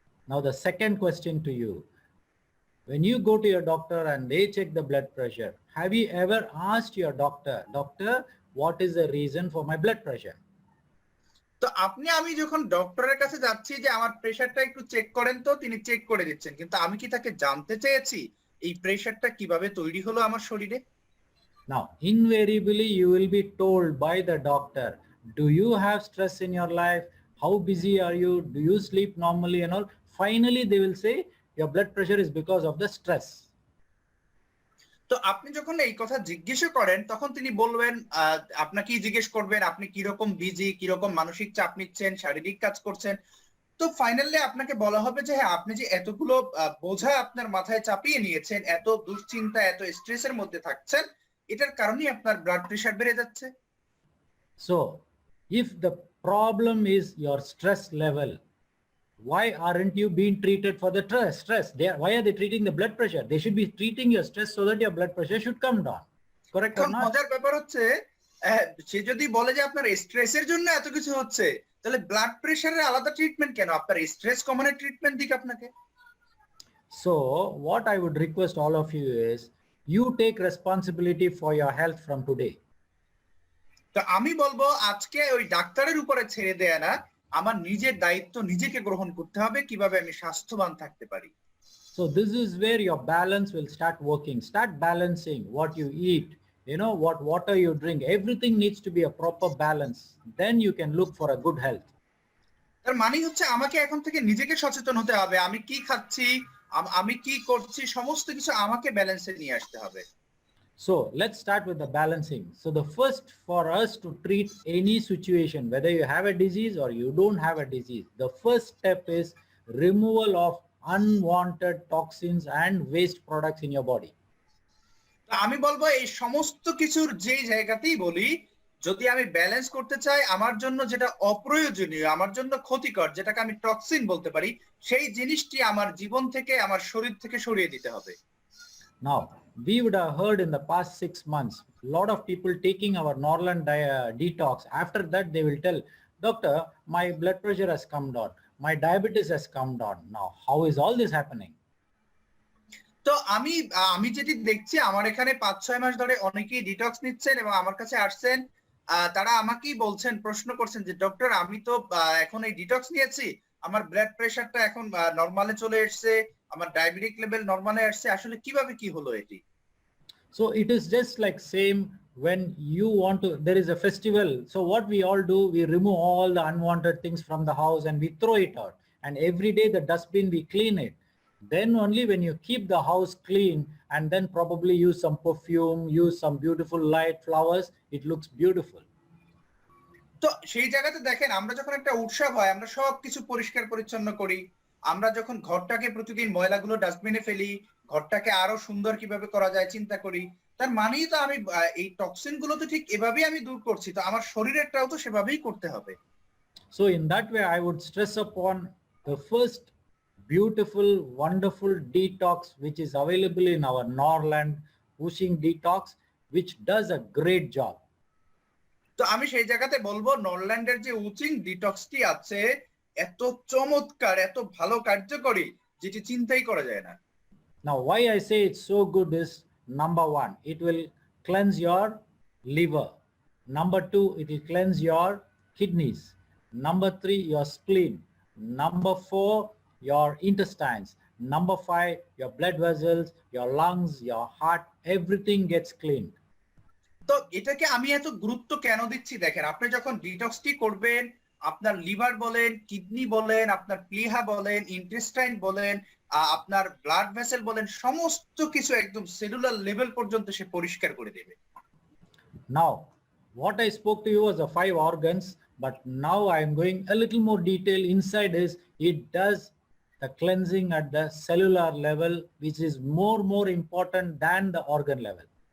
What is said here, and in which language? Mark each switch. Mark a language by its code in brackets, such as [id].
[en] Now the second question to you, when you go to your doctor and they check the blood pressure, have you ever asked your doctor, what is the reason for my blood pressure? [bn] তো আমি যখন ডক্টরের কাছে যাচ্ছি যে আমার প্রেসারটা একটু check করেন, তো তিনি চেক করে দিচ্ছেন, কিন্তু আমি কি তাকে জানতে চেয়েছি এই প্রেসারটা কিভাবে তৈরি হলো আমার শরীরে? [en] Now invariably you will be told by the doctor, do you have stress in your life? How busy are you? Do you sleep normally and all? Finally they will say your blood pressure is because of the stress. [bn] তো আপনি যখন এই কথা জিজ্ঞেস করেন তখন তিনি বলবেন, আপনাকেই জিজ্ঞেস করবেন আপনি কিরকম বিজি, কিরকম মানসিক চাপ নিচ্ছেন, শারীরিক কাজ করছেন। তো ফাইনালি আপনাকে বলা হবে যে হ্যাঁ, আপনি যে এতগুলো বোঝা আপনার মাথায় চাপিয়ে নিয়েছেন, এত দুশ্চিন্তা, এত স্ট্রেসের মধ্যে থাকছেন, এটার কারণেই আপনার ব্লাড প্রেশার বেড়ে যাচ্ছে। [en] So if the problem is your stress level, why aren't you being treated for the stress? Why are they treating the blood pressure? They should be treating your stress so that your blood pressure should come down. Correct or not? [bn] মজার ব্যাপার হচ্ছে সে যদি বলে যে আপনার স্ট্রেসের জন্য এত কিছু হচ্ছে, তাহলে ব্লাড প্রেশারের আলাদা ট্রিটমেন্ট কেন? আপনার স্ট্রেস কমানোর ট্রিটমেন্ট দিক আপনাকে। [en] So what I would request all of you is you take responsibility for your health from today. [bn] তো আমি বলবো আজকে ওই ডাক্তারের উপরে ছেড়ে দেয়া না, আমার নিজের দায়িত্ব নিজেকে গ্রহণ করতে হবে কিভাবে আমি স্বাস্থ্যবান থাকতে পারি। [en] So this is where your balance will start working. Start balancing what you eat, what water you drink. Everything needs to be a proper balance. Then you can look for a good health. [bn] তার মানে হচ্ছে আমাকে এখন থেকে নিজেকে সচেতন হতে হবে, আমি কি খাচ্ছি, আমি কি করছি, সমস্ত কিছু আমাকে ব্যালেন্সে নিয়ে আসতে হবে। [en] So let's start with the balancing. So the first, for us to treat any situation, whether you have a disease or you don't have a disease, the first step is removal of unwanted toxins and waste products in your body. [bn] আমি বলবো এই সমস্ত কিছুর যেই জায়গাতেই বলি, যদি আমি ব্যালেন্স করতে চাই, আমার জন্য যেটা অপ্রয়োজনীয়, আমার জন্য ক্ষতিকর, যেটাকে আমি টক্সিন বলতে পারি, সেই জিনিসটি আমার জীবন থেকে, আমার শরীর থেকে সরিয়ে দিতে হবে। [en] Now, we would have heard in the past 6 months, a lot of people taking our Norland detox. After that, they will tell, doctor, my blood pressure has come down. My diabetes has come down. Now, how is all this happening? [bn] তো আমি যেটি দেখছি, আমার এখানে 5-6 মাস ধরে অনেকেই detox নিচ্ছেন এবং আমার কাছে আসছেন, তারা আমাকেই বলছেন, প্রশ্ন করছেন যে ডক্টর আমি তো এখন এই ডিটক্স নিয়েছি, আমার ব্লাড প্রেশারটা এখন নরমালে চলে এসেছে, আমার ডায়াবেটিক লেভেল নরমালে আসছে, আসলে কিভাবে কি হলো এটি? [en] So it is just like same when you want to, there is a festival. So what we all do, we remove all the unwanted things from the house and we throw it out. And every day the dustbin, we clean it. Then only when you keep the house clean and then probably use some perfume, use some beautiful light, flowers, it looks beautiful. [bn] তো সেই জায়গাতে দেখেন আমরা যখন একটা উৎসব হয় আমরা সবকিছু পরিষ্কার পরিচ্ছন্ন করি, আমরা যখন ঘরটাকে প্রতিদিন ময়লাগুলো ডাস্টবিনে ফেলি, ঘরটাকে আরো সুন্দর কিভাবে করা যায় চিন্তা করি, তার মানেই তো আমি এই টক্সিন গুলো তো ঠিক এভাবেই আমি দূর করছি, তো আমার শরীরেরটাও তো সেভাবেই করতে হবে। [en] So in that way, I would stress upon the first beautiful, wonderful detox, which is available in our Norland Whooshing Detox, which does a great job. [bn] তো আমি সেই জায়গাতে বলবো নরল্যান্ডের যে উচিং ডিটক্সটি আছে এত চমৎকার, এত ভালো কার্যকরী, যেটি চিন্তাই করা যায় না। [en] Now, why I say it's so good is, number one, it will cleanse your liver. Number two, it will cleanse your kidneys. Number three, your spleen. Number four, your intestines. Number five, your blood vessels, your lungs, your heart, everything gets cleaned. [bn] তো এটাকে আমি এত গুরুত্ব কেন দিচ্ছি দেখেন, আপনি যখন ডিটক্সটি করবেন আপনার লিভার বলেন, কিডনি বলেন, আপনার প্লিহা বলেন, ইন্টেস্টাইন বলেন, আপনার ব্লাড ভেসেল বলেন, সমস্ত কিছু একদম সেলুলার লেভেল পর্যন্ত সে পরিষ্কার করে দেবে। [en] Now, what I spoke to you was the 5 organs, but now I am going a little more detail inside is, it does the cleansing at the cellular level, which is more important than the organ level.